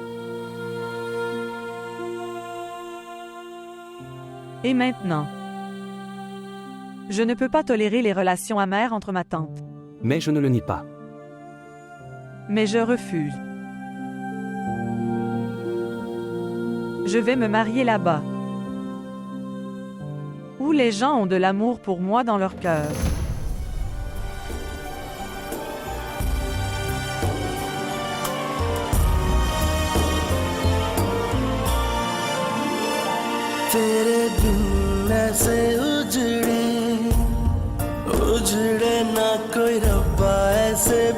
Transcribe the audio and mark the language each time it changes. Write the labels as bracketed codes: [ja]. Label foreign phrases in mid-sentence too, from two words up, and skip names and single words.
[fr] Et maintenant, je ne peux pas tolérer les relations amères entre ma tante. Mais je ne le nie pas. Mais je refuse. Je vais me marier là-bas, où les gens ont de l'amour pour moi dans leur cœur. [hi] तेरे बिन ऐसे उजड़े ना कोई रब्बा ऐसे